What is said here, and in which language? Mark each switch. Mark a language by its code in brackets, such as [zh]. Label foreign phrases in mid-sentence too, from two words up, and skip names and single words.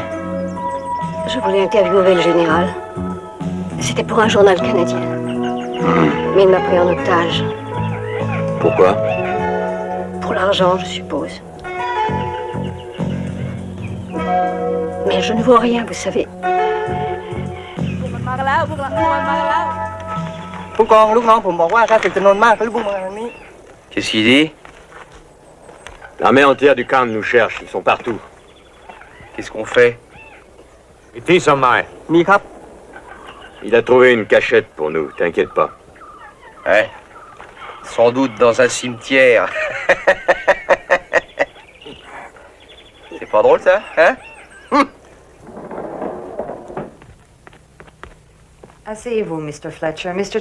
[fr] Je voulais interviewer le général. C'était pour un journal canadien. Mais il m'a pris en otage. Pourquoi? Pour l'argent, je suppose. Mais je ne vois rien, vous savez. [th] มากันแล้วพวกเรามากันแล้วผู้กองลูกน้องผมบอกว่าข้าศึกจำนวนมากเขารีบบุกมาทางนี้ [fr] Qu'est-ce qu'il dit? L'armée entière du camp nous cherche, ils sont partout. Qu'est-ce qu'on fait? [th] ที่สมัย มีครับ [fr] Il a trouvé une cachette pour nous, t'inquiète pas. Ouais. Sans doute dans un cimetière. C'est pas drôle ça, hein? Asseyez-vous, Mr. Fletcher. Mr.